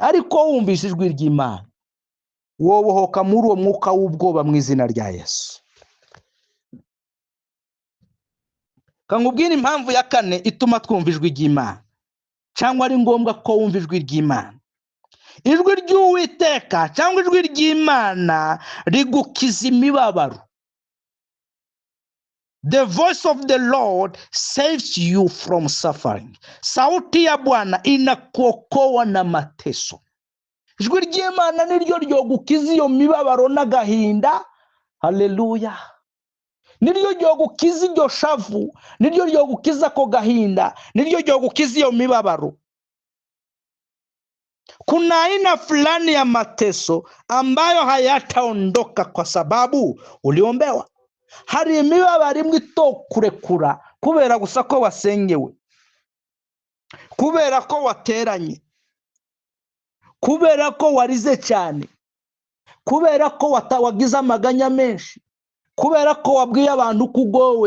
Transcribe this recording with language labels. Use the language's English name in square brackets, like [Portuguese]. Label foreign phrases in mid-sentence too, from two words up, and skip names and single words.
[Kinyarwanda] Ariko wumvise ijwi ry'Imana, wobohoka muri uwo mwuka w'ubwoba mu izina rya Yesu. Kangubwira impamvu ya kane ituma twumva ijwi ry'Imana, cyangwa ari ngombwa ko wumva ijwi ry'Imana. Ijwi ry'Uwiteka cyangwa ijwi ry'Imana rigukiza imibabaro. [English] The voice of the Lord saves you from suffering. [Swahili] Sauti ya Bwana inakuokoa na mateso. [Kinyarwanda] Ijwi ry'Imana niryo ryogukiza iyo mibabaro n'agahinda. Haleluya. niryo ryo gukiza iryo shavu, niryo ryo gukiza ko gahinda, niryo ryo gukiza iyo mibabaro. [Swahili] Kuna aina fulani ya mateso ambayo hayataondoka kwa sababu uliombewa. [Kinyarwanda] Hari imibabaro imwe itokurekura kubera gusa ko wasengewe, kubera ko wateranye, kubera ko warize cyane, kubera ko wagize amaganya menshi, kubera ko wabwiye abantu kugowe.